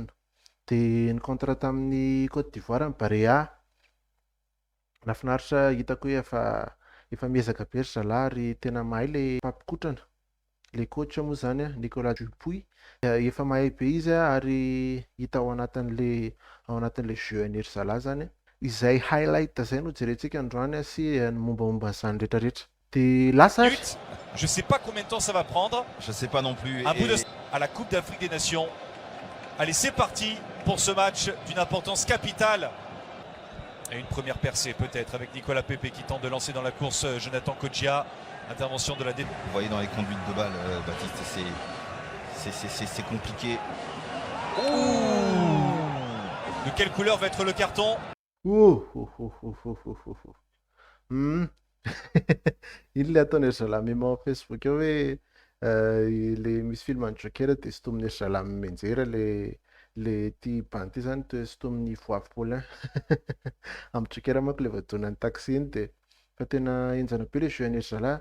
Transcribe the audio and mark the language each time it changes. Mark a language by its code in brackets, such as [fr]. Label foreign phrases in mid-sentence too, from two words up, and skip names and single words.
[mg] De ny contre tamin'ny Côte d'Ivoire ny Barea nafinaritra hitako hoe efa miezaka be ry Zalah ary tena mahay le mpampikotrana. [fr] Le coach [mg] moa zany Nicolas Dupuy efa mahay be izy ary hita ao anatin' [fr] le jeu [mg] an'ery Zalah zany izay highlight zay no jerentsika androany sy ny mombamomba zany rehetrarehetra. De lasa [fr] Je sais pas combien de temps ça va prendre. Je sais pas non plus. Un bout à la Coupe d'Afrique des Nations. Allez, c'est parti pour ce match d'une importance capitale. Et une première percée peut-être avec Nicolas Pepe qui tente de lancer dans la course Jonathan Kodjia. Intervention de la défense. Vous voyez dans les conduites de balle, Baptiste, c'est compliqué. De quelle couleur va être le carton? [mg] Ilay ataon'ery Zalah mema Facebook eo hoe le misy film any Joker de sotomin'ery Zalah mimenjera le ty bany ty zany toe sotomin'ny voavy Paulin. Amin'ny Joker manko le vadonan'ny taxi iny de fa tena enjana be [fr] le jeu [mg] an'ery Zalah.